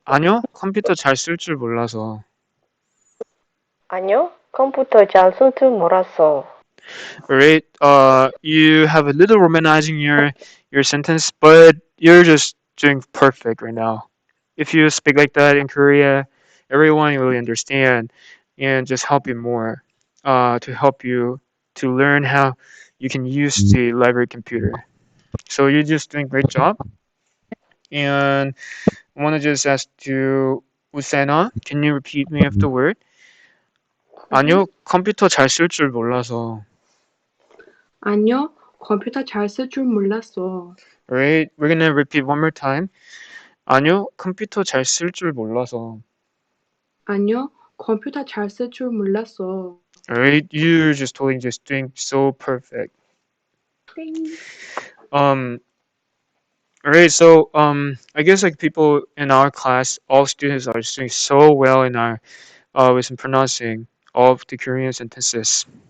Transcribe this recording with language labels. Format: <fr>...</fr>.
<ko>아니요, 컴퓨터 잘 쓸 줄 몰라서. 아니요. 컴퓨터 잘 쓸줄 몰랐어.</ko> <en>Alright, you have a little romanizing your sentence, but you're just doing perfect right now. If you speak like that in Korea, everyone will understand and just help you more. To help you to learn how you can use the library computer. So you're just doing a great job. And I want to just ask to Usena, can you repeat me afterward?</en> <ko>아니요, 컴퓨터 잘 쓸 줄 몰라서. 아니요, 컴퓨터 잘 쓸 줄 몰랐어.</ko> <en>Alright, we're gonna repeat one more time.</en> <ko>아니요, 컴퓨터 잘 쓸 줄 몰라서. 아니요, 컴퓨터 잘 쓸 줄 몰랐어.</ko> <en>Alright, you're just totally just doing so perfect.</en> <ko>땡.</ko> <en>Um, alright, so I guess like people in our class, all students are doing so well in our with pronouncing all of the Korean sentences.</en>